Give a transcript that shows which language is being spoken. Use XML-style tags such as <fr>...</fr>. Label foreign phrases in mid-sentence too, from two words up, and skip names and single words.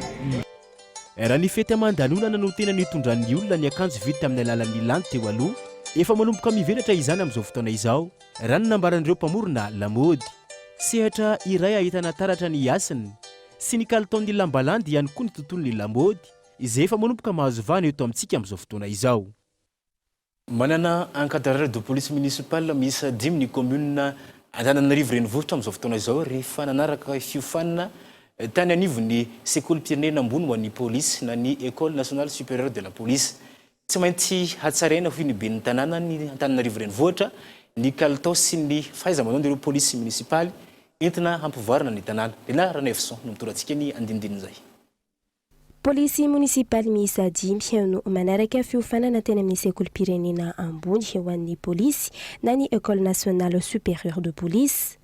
<mg>Raha ny fety aman-danonana no tena nitondran'ny olona ny akanjo vita amin'ny alalan'ny landy teo aloha efa manomboka mivelatra izany amin'izao fotoana izao raha ny nambaran'ireo mpamorona lamody sehatra iray ahitana taratra ny asany sy ny kalitaon'ny lambalandy ihany koa ny tontolon'ny lamody izay efa manomboka mahazo vahana eto amintsika amin'izao fotoana izao. Manana</mg> <fr>encadreur de police municipale</fr> <mg>miisa 5 ny commune Antananarivo renivohitra amin'izao fotoana izao rehefa nanaraka fiofanana tany anivon'ny sekoly pirenena ambony ho an'ny polisy na ny</mg> <fr>école nationale supérieure de la police.</fr> <mg>Tsy maintsy hatsaraina ho ny be ny tanàna ny Antananarivo renivohitra ny kalitao sy ny fahaiza-manao ireo polisy municipaly entina hampivoarana ny tanàna. Lena Ranefson no mitorantsika ny andinindinin' izay. Polisy munisipaly miisa 5 no manaraka fiofanana teny amin'ny sekolim-pirenena ambony ho an'ny polisy na ny</mg> <fr>École nationale supérieure de police.</fr>